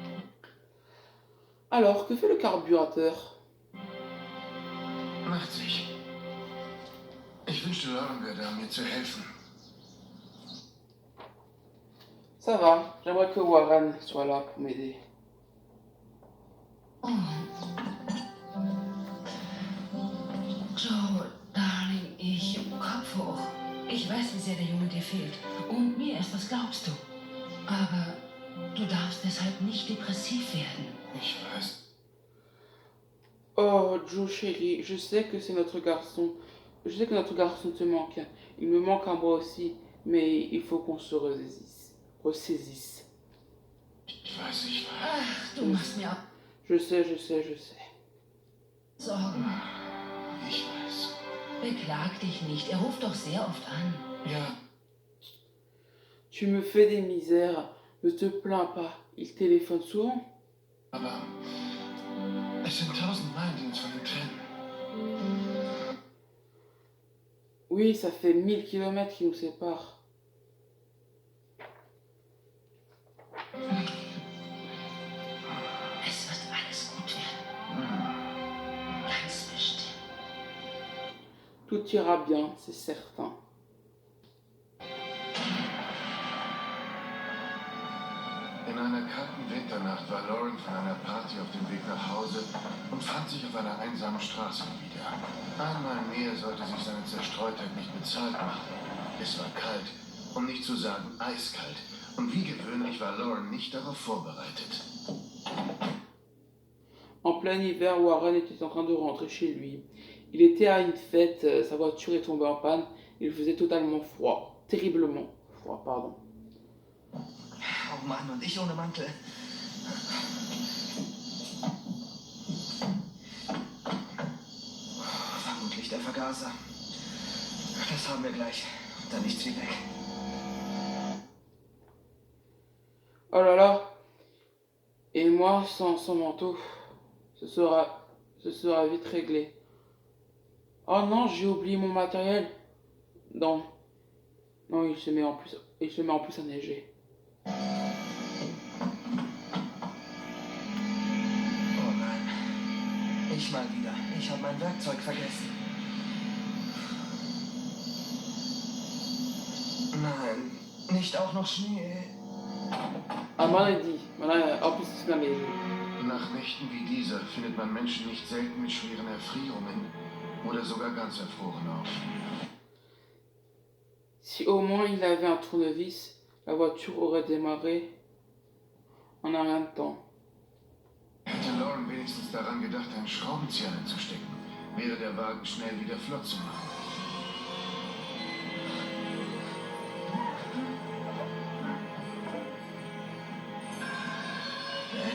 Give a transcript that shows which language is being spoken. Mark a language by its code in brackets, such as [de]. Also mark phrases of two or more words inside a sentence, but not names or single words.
[fr] Alors, que fait le carburateur? [de] Macht sich. Ich wünschte, Lauren wäre da, mir zu helfen. [fr] Ça va, j'aimerais que Warren soit là pour m'aider. [de] Oh. Joe, Darling, Kopf hoch. Ich weiß, wie sehr der Junge dir fehlt. Und mir erst, was glaubst du? Aber du darfst deshalb nicht depressiv werden. Ich weiß. [fr] Oh, Joe chérie, je sais que c'est notre garçon. Je sais que notre garçon te manque. Il me manque à moi aussi, mais il faut qu'on se ressaisisse. [de] Ich weiß, ich weiß. Ach, du machst mir ab. [fr] Je sais, je sais, je sais. [de] Sorgen. Ich weiß. Beklag dich nicht. Er ruft doch sehr oft an. Ja, [fr] Tu me fais des misères, ne te plains pas. Il téléphone souvent. [de] aber es sind 1000 Meilen, die uns von ihm trennen. [fr] Oui, ça fait 1000 kilomètres qui nous séparent. [de] Es wird alles gut werden. Ganz bestimmt. [fr] Tout ira bien, c'est certain. [de] In einer kalten Winternacht war Lauren von einer Party auf dem Weg nach Hause und fand sich auf einer einsamen Straße wieder. Einmal mehr sollte sich seine Zerstreutheit nicht bezahlt machen. Es war kalt, um nicht zu sagen eiskalt. Und wie gewöhnlich war Lauren nicht darauf vorbereitet. [fr] En plein hiver, Warren était en train de rentrer chez lui. Il était à une fête, sa voiture est tombée en panne, il faisait totalement froid. Terriblement froid, pardon. [de] Oh Mann, und ich ohne Mantel. Vermutlich der Vergaser. Das haben wir gleich. Dann nichts wie weg. [fr] Oh là là. Et moi, sans manteau, ce sera vite réglé. Oh non, j'ai oublié mon matériel. Non. Non, il se met en plus à neiger. [de] Oh nein. Ich mal wieder. Ich habe mein Werkzeug vergessen. Nein, nicht auch noch Schnee. [fr] Ah, maladie. En plus, c'est la neige. [de] Nach Nächten wie dieser findet man Menschen nicht selten mit schweren Erfrierungen oder sogar ganz erfroren auf. [fr] Si au moins il avait un tournevis, la voiture aurait démarré en un rien de temps. [de] Hätte Lauren wenigstens daran gedacht, einen Schraubenzieher einzustecken, wäre der Wagen schnell wieder flott zu machen. Dad?